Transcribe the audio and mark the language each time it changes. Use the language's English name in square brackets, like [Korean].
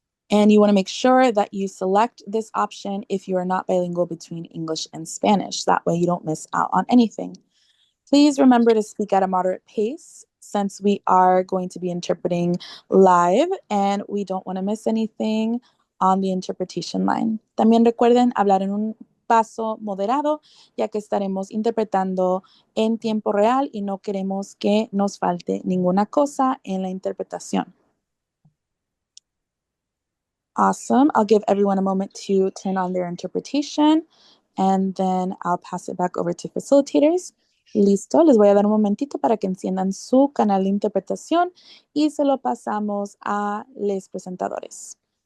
[English] And you want to make sure that you select this option if you are not bilingual between English and Spanish. That way you don't miss out on anything. Please remember to speak at a moderate pace since we are going to be interpreting live and we don't want to miss anything on the interpretation line. [Spanish] También recuerden hablar en un paso moderado, ya que estaremos interpretando en tiempo real y no queremos que nos falte ninguna cosa en la interpretación. [English] Awesome. I'll give everyone a moment to turn on their interpretation and then I'll pass it back over to facilitators. [Spanish] Listo, les voy a dar un momentito para que enciendan su canal de interpretación y se lo pasamos a los presentadores.